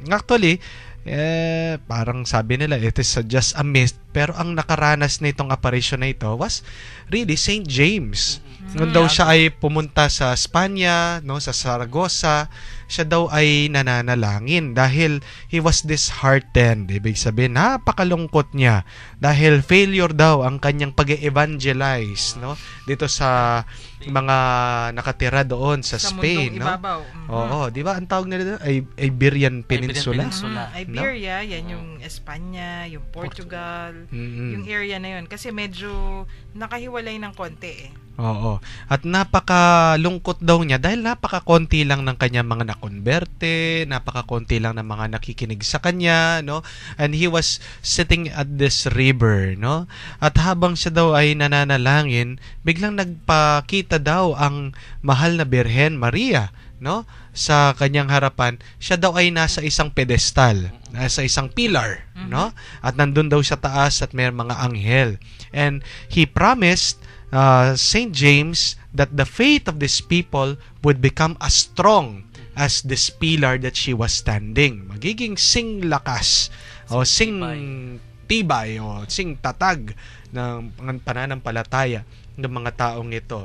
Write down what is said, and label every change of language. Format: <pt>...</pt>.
<tl>Actually, parang sabi nila</tl> <en>it is just a myth,</en> <tl>pero ang nakaranas nitong apparition na ito</tl> <en>was really Saint James.</en> <tl>Noon daw siya ay pumunta sa Espanya, no, sa Saragossa, siya daw ay nananalangin dahil</tl> <en>he was disheartened.</en> <tl>Ibig sabihin, napakalungkot niya dahil failure daw ang kanyang pag-evangelize, no, dito sa mga nakatira doon sa Spain, no? Oo, di ba ang tawag nila doon ay Iberian Peninsula? Iberia, no? Yan yung Espanya, yung Portugal, yung area na yun, kasi medyo nakahiwalay ng konti Oo. At napakalungkot daw niya dahil napakakonti lang ng kanya mga nakonberte, napakakonti lang ng mga nakikinig sa kanya, no?</tl> <en>And he was sitting at this river, no?</en> <tl>At habang siya daw ay nananalangin, biglang nagpakita daw ang Mahal na Birhen Maria, no? Sa kanyang harapan, siya daw ay nasa isang pedestal, nasa isang pillar, no? At nandun daw sa taas at may mga anghel.</tl> <en>And he promised Saint James that the faith of these people would become as strong as this pillar that she was standing.</en> <tl>Magiging sing lakas o sing tibay o sing tatag ng pananampalataya ng mga taong ito.</tl>